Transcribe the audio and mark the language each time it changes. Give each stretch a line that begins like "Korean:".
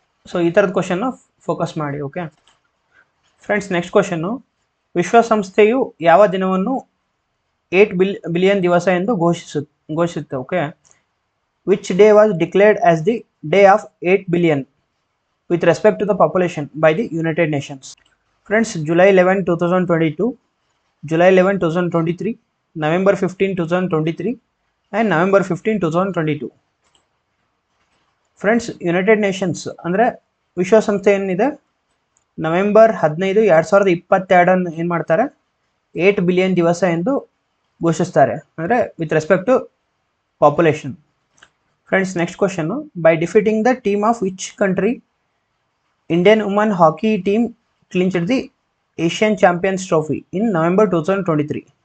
Kannada: So ಈ ಥರದ question focus ಮಾಡಿ. ಓಕೆ ಫ್ರೆಂಡ್ಸ್, ನೆಕ್ಸ್ಟ್ ಕ್ವಶನ್ನು, ವಿಶ್ವಸಂಸ್ಥೆಯು ಯಾವ ದಿನವನ್ನು 8 ಬಿಲಿಯನ್ ದಿವಸ ಎಂದು ಘೋಷಿಸುತ್ತೆ?
English: Okay, which day was declared as the day of 8 billion with respect to the population by the United Nations? Friends, July 11, 2022, July 11, 2023, November 15, 2023 and November 15, 2022.
Kannada: Friends, United Nations ಅಂದರೆ ವಿಶ್ವಸಂಸ್ಥೆ ಏನಿದೆ, November 15, 2022 ಏನು ಮಾಡ್ತಾರೆ, 8 billion ದಿವಸ ಎಂದು ಘೋಷಿಸ್ತಾರೆ, ಅಂದರೆ
English: With respect to population. Friends, next question, by defeating the team of which country Indian woman hockey team clinched the Asian champions trophy in November 2023?